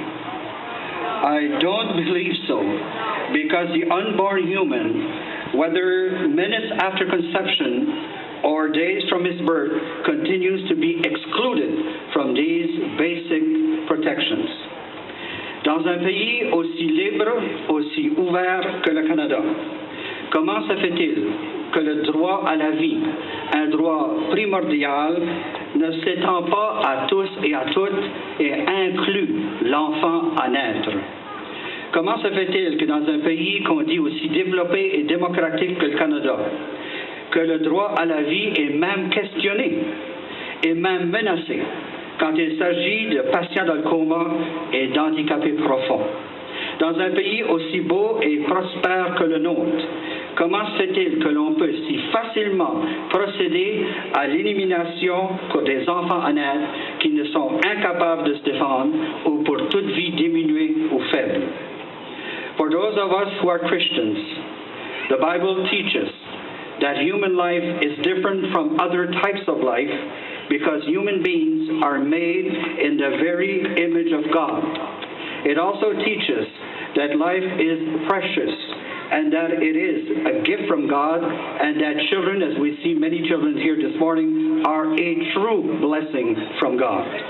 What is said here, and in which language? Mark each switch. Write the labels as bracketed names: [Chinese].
[English] I don't believe so, because the unborn human, whether minutes after conception or days from his birth, continues to be excluded from these basic protections. [French] Dans un pays aussi libre, aussi ouvert que le Canada, comment se fait-il que le droit à la vie, un droit primordial, ne s'étend pas à tous et à toutes et inclut l'enfant à naître? Comment se fait-il que dans un pays qu'on dit aussi développé et démocratique que le Canada, que le droit à la vie est même questionné et même menacé quand il s'agit de patients dans le coma et d'handicapés profonds? Dans un pays aussi beau et prospère que le nôtre, comment se fait-il que l'on peut si facilement procéder à l'élimination pour des enfants à naître qui ne sont incapables de se défendre ou pour toute vie diminuée ou faible? [English] For those of us who are Christians, the Bible teaches that human life is different from other types of life because human beings are made in the very image of God. It also teaches that life is precious and that it is a gift from God, and that children, as we see many children here this morning, are a true blessing from God.